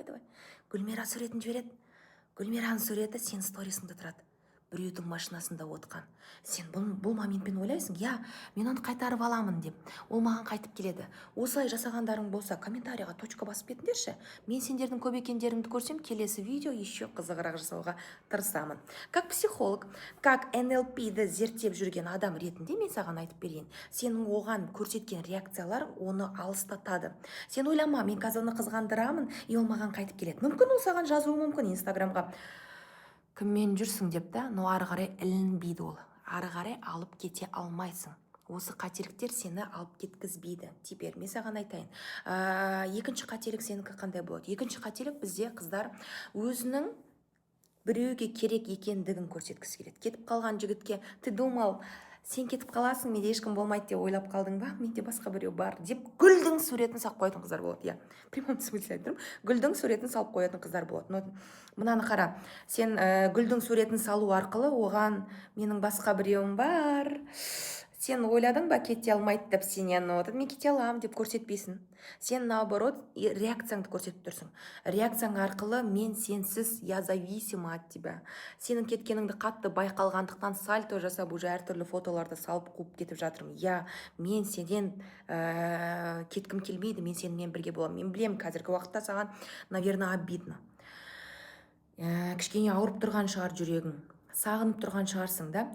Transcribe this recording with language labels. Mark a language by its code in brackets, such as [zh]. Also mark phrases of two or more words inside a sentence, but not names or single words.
[kk] Гүлмира суретін жібереді. Гүлмираның суреті сен сторисыңда тұрады. Біреудің машинасында отқан. Сен бұл моментпен ойлайсың, мен оны қайтарып аламын деп. Ол маған қайтып келеді. Осылай жасағандарың болса, комментарийға точка басып кетіңдерші. Мен сендердің көп екендеріңді көрсем, келесі видео еще қызығырақ жасауға тырысамын. [ru] Как психолог, как [kk] NLP-ді зерттеп жүрген адам ретінде мен саған айтып берейін. Сенің оған көрсеткен реакциялар оны алыстатады. Сен ойлама, мен қазір оны қызғандырамын, и ол маған қайтып келеді. Мүмкін ол саған жазуы мүмкін инстаграмға: кіммен жүрсің деп, но ары қарай ілінбейді ол. Ары қарай алып кете алмайсың. Осы қателіктер сені алып кеткізбейді. Теперь мен саған айтайын. Екінші қателік сенікі қандай болады? Екінші қателік бізде қыздар өзінің біреуге керек екендігін көрсеткісі келеді. Кетіп қалған жігітке: [ru] ты думал, [kk] сен кетіп қаласың, менде ешкім болмайды деп ойлап қалдың ба? Менде басқа біреу бар деп гүлдің суретін салып қоятын қыздар болады. [ru] Прямом смысле [kk] айтырмын. Гүлдің суретін салып қоятын қыздар болады. Мынаны қара, сен гүлдің суретін салу арқылы оған менің басқа біреуім бар, сен ойладың ба кете алмайды деп, сенен мен кете алам деп көрсетпейсің. Сен наоборот реакцияңды көрсетіп тұрсың. Реакцияң арқылы мен сенсіз, [ru] я зависима от тебя. [kk] Сенің кеткеніңді қатты байқалғандықтан сальто жасап уже әртүрлі фотоларды салып қуып кетіп жатырмын. Мен сенен кеткім келмейді, мен сенімен бірге боламын. Мен білем, қазіргі уақытта саған, [ru] наверное, обидно. [kk] Кішкене ауырып тұрған шығар жүрегің, сағынып тұрған шығарсың, да?